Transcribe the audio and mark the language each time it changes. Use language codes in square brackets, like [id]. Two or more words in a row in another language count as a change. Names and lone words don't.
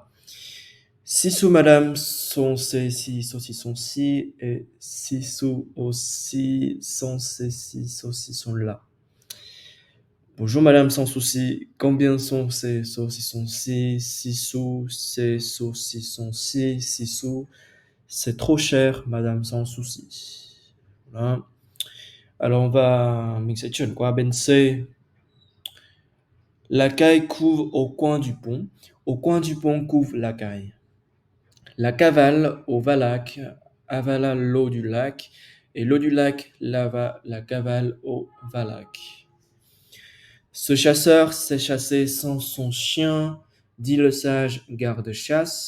[fr] 6 sous madame sont ces 6 saucissons-ci et 6 sous aussi sont ces 6 saucissons-là. Bonjour madame sans souci, combien sont ces saucissons-ci? 6 sous, ces saucissons-ci, 6 sous. C'est trop cher, madame sans souci. Voilà. Alors [vi] mình sẽ chuyển qua bên C. [fr] La caille couve au coin du pont. Au coin du pont couve la caille. La cavale au valac avala l'eau du lac, et l'eau du lac lava la cavale au valac. Ce chasseur s'est chassé sans son chien, dit le sage garde-chasse.